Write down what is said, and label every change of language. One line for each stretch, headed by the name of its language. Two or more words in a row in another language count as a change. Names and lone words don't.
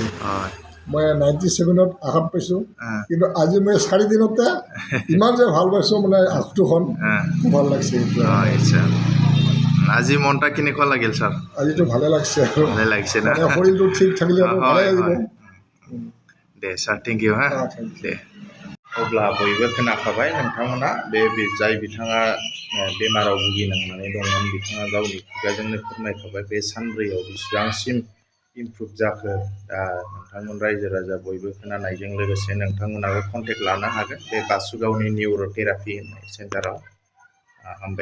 Assamese: মই 97ত আঘাত পাইছোঁ, কিন্তু আজি মই 4 দিনতে ইমান যে ভাল পাইছোঁ, মানে আঁঠুখন ভাল লাগছে। আজি মনটা কেনেকুৱা লাগিল ছাৰ? আজিতো ভালে লাগছে আৰু ভালে লাগিছে না? শৰীৰটো ঠিক থাকিলে আৰু ভালে লাগিব।
Bodo: दे
English: sir thank you
Bodo: हा दे। अब्ला बयबो खोनाखाबाय नोंथांमोना बे जाय बिथाङा बेमाराव भुगिनांनानै दंमोन बिथाङा गावनि खुगाजोंनो फोरमायखाबाय बे सानब्रैयाव बेसेबांसिम इमप्रुभ जाखो। दा नोंथांमोन रायजो राजा बयबो खोनानायजों लोगोसे नोंथांमोनाबो कन्टेक्ट लानो हागोन बे बासुगावनि निउर'थेरापि होननाय सेन्टाराव।